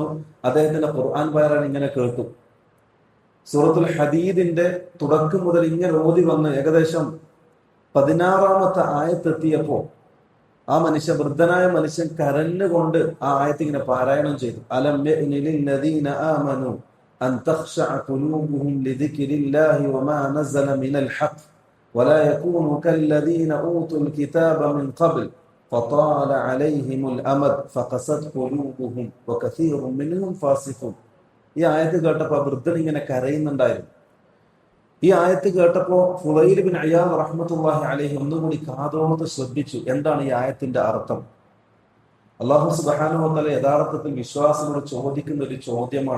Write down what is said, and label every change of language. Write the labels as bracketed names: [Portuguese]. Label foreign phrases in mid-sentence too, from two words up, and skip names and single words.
[Malayalam] അദ്ദേഹത്തിന്റെ ഖുർആൻ പാരായണം ഇങ്ങനെ കേട്ടു. സൂറത്തുൽ ഹദീദിന്റെ തുടക്കം മുതൽ ഇങ്ങനെ ഓതി വന്ന് ഏകദേശം 16ാമത്തെ ആയത്തെത്തിയപ്പോ ആ മനുഷ്യൻ, വൃദ്ധനായ മനുഷ്യൻ, കരഞ്ഞുകൊണ്ട് ആ ആയത്ത് ഇങ്ങനെ പാരായണം ചെയ്തു. [Arabic] ألم يأن للذين آمنوا أن تخشع قلوبهم لذكر الله وما نزل من الحق ولا يكونوا كالذين أوتوا الكتاب من قبل فطال عليهم الأمد فقست قلوبهم وكثير منهم فاسقون. [Malayalam] ഈ ആയത്ത് കേട്ടപ്പോൾ വൃദ്ധൻ ഇങ്ങനെ കരയുന്നുണ്ടായിരുന്നു. ഈ ആയത്ത് കേട്ടപ്പോൾ ഫുളൈൽ ഇബ്നു ഇയാദ് [Arabic] رحمة الله عليه [Malayalam] ഒന്നുകൂടി കാതോർത്ത് ശ്രദ്ധിച്ചു, എന്താണ് ഈ ആയത്തിന്റെ അർത്ഥം. [Arabic] الله سبحانه وتعالى [Malayalam] യഥാർത്ഥത്തിൽ വിശ്വാസികളോട് ചോദിക്കുന്ന ഒരു ചോദ്യമാണ്.